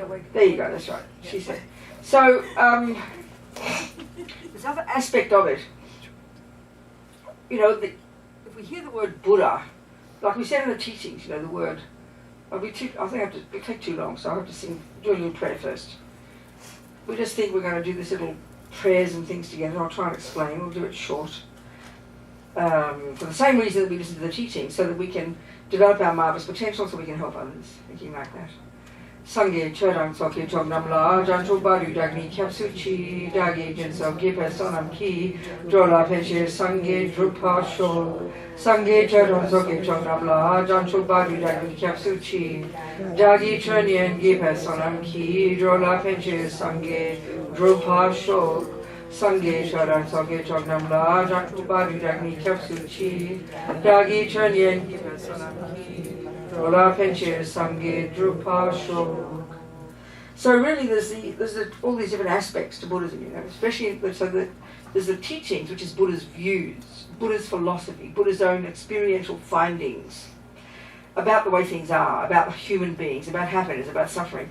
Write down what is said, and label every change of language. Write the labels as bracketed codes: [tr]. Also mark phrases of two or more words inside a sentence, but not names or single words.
[en] There you go, that's right, she said. So, this other aspect of it, if we hear the word Buddha, like we said in the teachings, the word, I think it take too long, so I have to do a little prayer first. We just think we're going to do this little prayers and things together. I'll try and explain, we'll do it short. For the same reason that we listen to the teaching, so that we can develop our marvelous potential, so we can help others, thinking like that. [bo] སངས་རྒྱས་ཆོས་དང་ཚོགས་ཀྱི་མཆོག་རྣམས་ལ། བྱང་ཆུབ་བར་དུ་བདག་ནི་སྐྱབས་སུ་མཆི། བདག་གིས་སྦྱིན་སོགས་བགྱིས་པའི་བསོད་ནམས་ཀྱིས། འགྲོ་ལ་ཕན་ཕྱིར་སངས་རྒྱས་འགྲུབ་པར་ཤོག། སངས་རྒྱས་ཆོས་དང་ཚོགས་ཀྱི་མཆོག་རྣམས་ལ། བྱང་ཆུབ་བར་དུ་བདག་ནི་སྐྱབས་སུ་མཆི། བདག་གིས་ཆོས་ཉན་བགྱིས་པའི་བསོད་ནམས་ཀྱིས། འགྲོ་ལ་ཕན་ཕྱིར་སངས་རྒྱས་འགྲུབ་པར་ཤོག. སངས་རྒྱས་ཆོས་དང་ཚོགས་ཀྱི་མཆོག་རྣམས་ལ། བྱང་ཆུབ་བར་དུ་བདག་ནི་སྐྱབས་སུ་མཆི། བདག་གིས་ཆོས་ཉན་བགྱིས་པའི་བསོད་ནམས་ཀྱིས. [en] So really there's all these different aspects to Buddhism, especially so that there's the teachings, which is Buddha's views, Buddha's philosophy, Buddha's own experiential findings about the way things are, about human beings, about happiness, about suffering.